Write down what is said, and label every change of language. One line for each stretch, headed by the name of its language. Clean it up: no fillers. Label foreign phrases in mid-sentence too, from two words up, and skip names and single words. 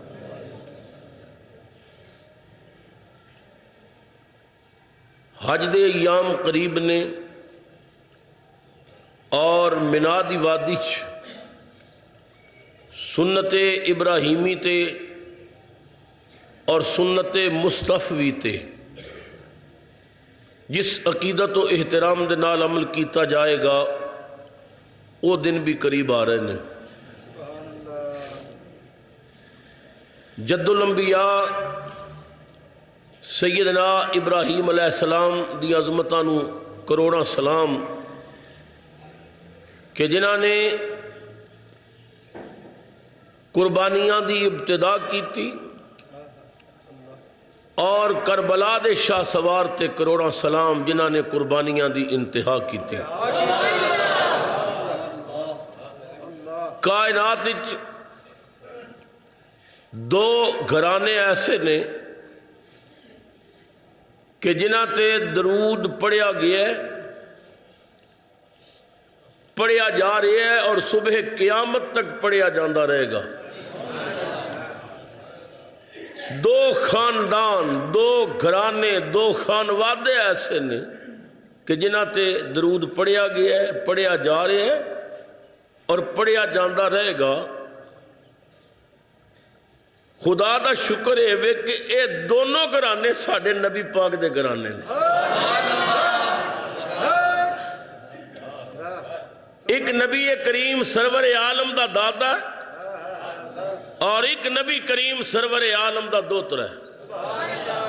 Punjabi: حج دے ایام قریب نے اور مینا دی وادی چ سنت ابراہیمی تے اور سنت مصطفی تے جس عقیدت و احترام دے نال عمل کیتا جائے گا
Urdu: وہ دن بھی قریب آ رہے ہیں۔
Punjabi: جد الانبیاء سیدنا ابراہیم
Arabic: علیہ السلام
Punjabi: دی عظمتاں نو کروڑاں سلام کہ جنہاں نے قربانیاں دی ابتدا
Urdu: کی تھی
Punjabi: اور کربلا دے شاہ سوار تے کروڑاں سلام جنہاں نے قربانیاں دی انتہا
Urdu: کی تھی۔
Punjabi: کائنات وچ دو گھرانے ایسے نے کہ جنہاں تے درود پڑھیا گیا ہے، پڑھیا جا رہا ہے اور صبح قیامت تک پڑھیا جاندہ رہے گا۔ دو خاندان، دو گھرانے، دو خانوادے ایسے نے کہ جنہاں تے درود پڑھیا گیا ہے، پڑھیا جا رہا ہے اور پڑھیا جاندہ رہے گا۔ خدا دا شکر ہے کہ اے دونوں گھرانے ساڑھے نبی پاک دے گھرانے نے۔ ایک نبی کریم سرور عالم دا دادا اور ایک نبی کریم سرور عالم دا دوترا ہے۔